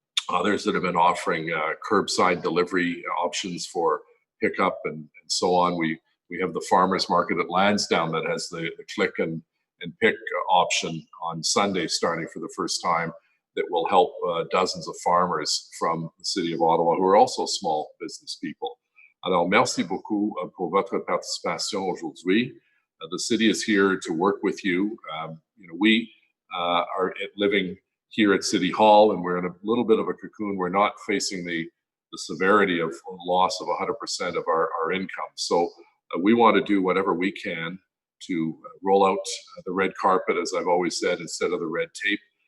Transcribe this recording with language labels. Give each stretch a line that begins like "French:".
English: Others that have been offering curbside delivery options for pickup and so on. We have the farmers market at Lansdowne that has the click and pick option on Sunday starting for the first time that will help dozens of farmers from the city of Ottawa who are also small business people.
French: Alors, merci beaucoup pour votre participation aujourd'hui.
English: The city is here to work with you. We are living here at City Hall and we're in a little bit of a cocoon. We're not facing the severity of loss of 100% of our income. So we want to do whatever we can to roll out the red carpet, as I've always said, instead of the red tape.